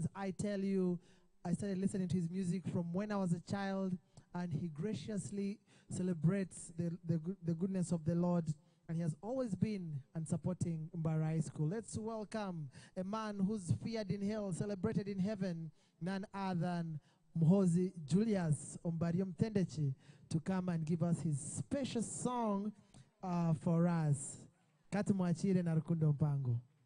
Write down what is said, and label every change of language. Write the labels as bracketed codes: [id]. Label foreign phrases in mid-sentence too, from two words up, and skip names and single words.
[en] I tell you, I started listening to his music from when I was a child, and he graciously celebrates the goodness of the Lord, and he has always been and supporting Mbarara High School. Let's welcome a man who's feared in hell, celebrated in heaven, none other than Mhozi Julius Ombarium Tendechi, to come and give us his special song for us. [nyn] Katumwachire na Rukundo Mpango.